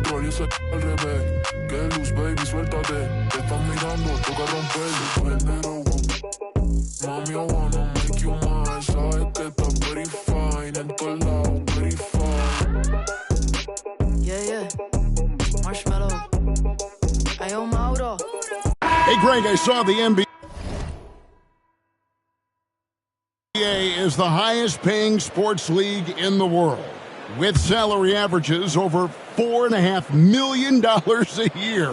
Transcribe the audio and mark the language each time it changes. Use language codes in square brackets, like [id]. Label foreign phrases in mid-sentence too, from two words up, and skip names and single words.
[es] ese al revés. Que luz, baby, suéltate. Te están mirando, toca romper. Género, mami, [en] I wanna make you mine. [es] Sabes que estás [en] very fine. [es] En todos lados, [en] very fine. Yeah. Marshmallow. Ayo, Mauro. Hey, Greg, I saw the NBA is the highest-paying sports league in the world, with salary averages over $4.5 million a year.